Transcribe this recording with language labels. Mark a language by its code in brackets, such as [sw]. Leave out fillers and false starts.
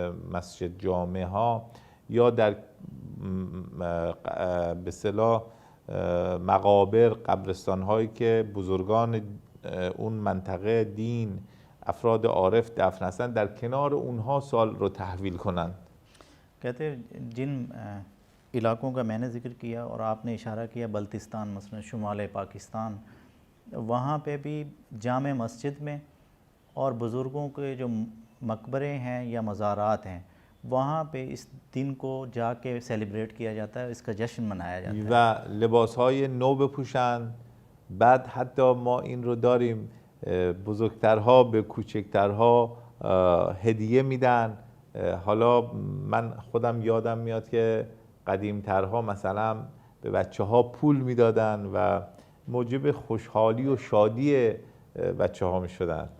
[fa] مسجد جامعه ها یا در به اصطلاح مقابر قبرستان هایی که بزرگان اون منطقه دین افراد عارف دفن هستند در کنار اونها سال رو تحویل کنند. [hi] कहते हैं जिन इलाकों का मैंने ज़िक्र किया और आपने इशारा किया बल्तिस्तान मसलन शुमाल पाकिस्तान, वहाँ पे भी जामे मस्जिद में और बुज़ुर्गों के जो मकबरे हैं या मज़ारात हैं वहाँ पे इस दिन को जाके सेलिब्रेट किया जाता है, इसका जश्न मनाया जाता है. [fa] و لباس‌های نو بپوشند. بعد حتی ما این رو داریم بزرگترها به کوچکترها هدیه میدن. حالا من خودم یادم میاد که قدیمترها مثلا به بچه ها پول میدادن و موجب خوشحالی و شادی بچه ها میشدن.